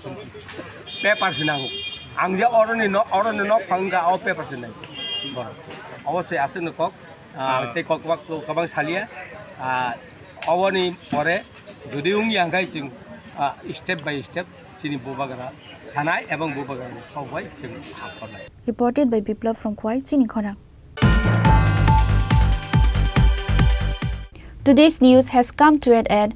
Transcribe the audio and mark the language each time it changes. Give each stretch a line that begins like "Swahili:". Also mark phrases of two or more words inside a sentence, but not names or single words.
Bodo: पेपारस नांगौ आं जे अरनि न फांगा अ पेपारस नांगौ अवश्य आसे नकक ते ककबाक गोबां सालिया अवनि परे जुदि उंनि आंगाय जों स्टेप बाय स्टेप सिनि बोबागारा सानाय एवं बोबागारा सावबाय जों हाफरनाय
English: Reported by Biplav from Khwai, Chini Khorang. Today's news has come to an end.